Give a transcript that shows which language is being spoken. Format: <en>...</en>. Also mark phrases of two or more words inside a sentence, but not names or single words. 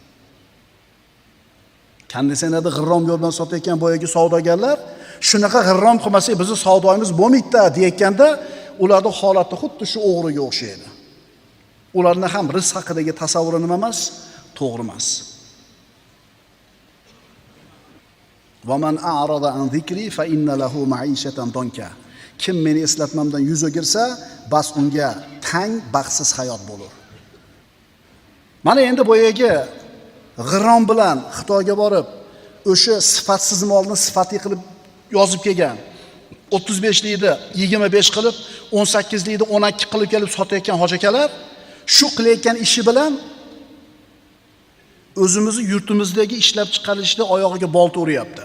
<uz>Kandisanada g'irrom yo'l bilan sotayotgan boyagi savdogarlar shunaqa g'irrom qilmasak bizning savdoyimiz bo'lmaydi deyotganda, ularning holati xuddi shu o'g'riga o'xshaydi. Ularning ham rizq haqidagi tasavvuri nima emas, to'g'ri emas.</uz> <ar>ومن أعرض عن ذكري فإن له معيشة ضنكا.</ar> <uz>Kim meni eslatmamdan yuz o'girsa, bas unga tang, baxtsiz hayot bo'lur. Mana endi boyagi g'irrom bilan Xitoyga borib, o'sha sifatsiz molni sifatli qilib yozib kelgan. 35 likni 25 qilib, 18 likni 12 qilib kelib sotayotgan hojakalar shu qilayotgan ishi bilan o'zimizni yurtimizdagi ishlab chiqarilishda oyog'iga bolta uryapti.</uz>